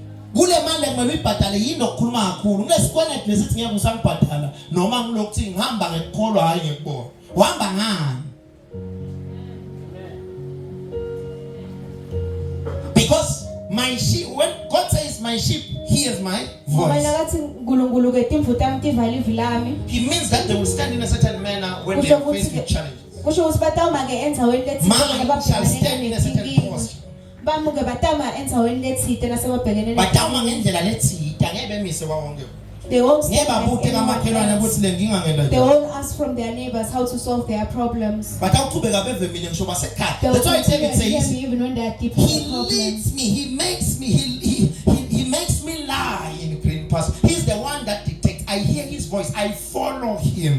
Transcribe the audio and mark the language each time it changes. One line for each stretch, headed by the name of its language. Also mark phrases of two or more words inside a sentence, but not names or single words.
Swati: kule mali ekumele uyibhadale yini okukhuluma kakhulu kunesikwenetu lesithi ngeke usangibhadala noma ngilokuthi ngihamba ngekholwa hayi ngekubona uhamba ngani
English: because my sheep when God says my sheep hears my voice he means that they will stand in a certain manner when they are faced with challenges man shall stand in a certain posture
Swati: bamuke batama endaweni lethide nasebabhekene batama ngendlela lethide angeke bemise wonke
English: they won't ask from their neighbors how to solve their problems. That's why David says, even when they are deep he leads me, he makes me lie in green pastures. He's the one that dictates. I hear his voice, I follow him.